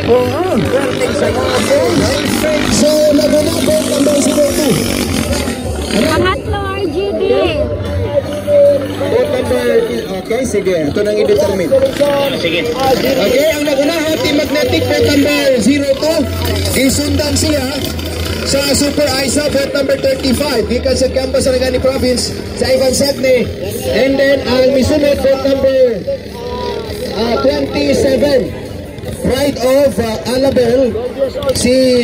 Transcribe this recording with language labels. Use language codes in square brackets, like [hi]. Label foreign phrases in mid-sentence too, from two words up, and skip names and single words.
[ceb] Oo. So, nag-una po number 02. Pangatlo, RGB. Okay, sige. Ito nang i-determine. Sige. Okay, ang nag-una Team Magnetic [en] boat number 02. [ceb] Isundan siya sa Super Aiza [en] boat number 35. [ceb] Gikan sa campus sa Sarangani Province sa Ivan Sedne. [en] And then [ceb] ang misunod [en] boat number 27. [ceb] Pride of Alabel si